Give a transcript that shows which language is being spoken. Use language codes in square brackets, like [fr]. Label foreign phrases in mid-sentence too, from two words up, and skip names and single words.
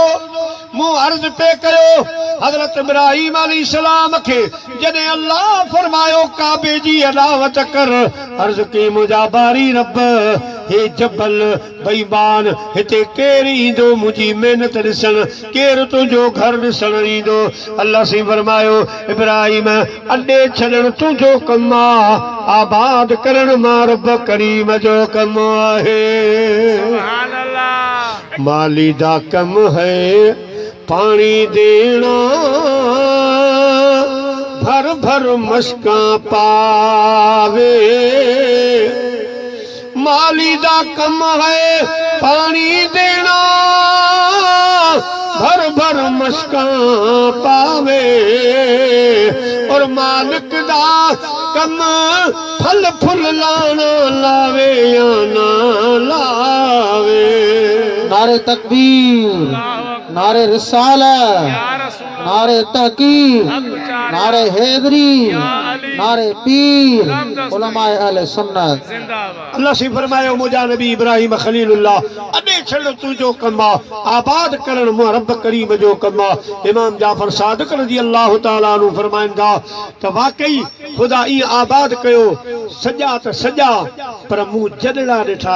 [sd] मूं अर्ज़ पे कयो हज़रत इब्राहीम अलैहिस्सलाम खे जॾहिं अल्लाह फरमायो काबे जी अदावत कर, अर्ज़ कई मुंहिंजा बारी रब, हे जबल बेईमान, हिते केरु ईंदो मुंहिंजी महिनत ॾिसण, केरु तुंहिंजो घर ॾिसण ईंदो? अल्लाह साईं फरमायो इब्राहीम अॾे छॾण तुंहिंजो कमु आहे, आबाद करण मां रब करीम जो कमु आहे। [ar] سبحان الله. [pa] مالی دا کم ہے پانی دینا، بھر بھر مشکا پاوے. مالی دا کم ہے پانی دینا، بھر بھر مشکا پاوے. اور مالک دا کم پھل پھل لانا، لاوے یا نہ لاوے. [ur] نعرۂ تکبیر، نعرۂ رسالت, [ar] یا رسول [ur] نعرۂ تحقیر، نعرۂ حیدری، نعرۂ پیر, علمائے اہلِ سنت. जिंदाबाद। [sd] अल्लाह से फरमायो मुंहिंजा नबी इब्राहीम खलीलुल्लाह अॾे छॾ तुंहिंजो कमु आहे, आबाद करण मुंहिंजा रब करीम जो कमु आहे। इमाम जाफर सादिक [ar] رضی اللہ تعالیٰ عنہ [sd] फरमाईंदा त वाकई ख़ुदा ईअं आबाद कयो, सॼा त सॼा, पर मूं जॾड़ा ॾिठा।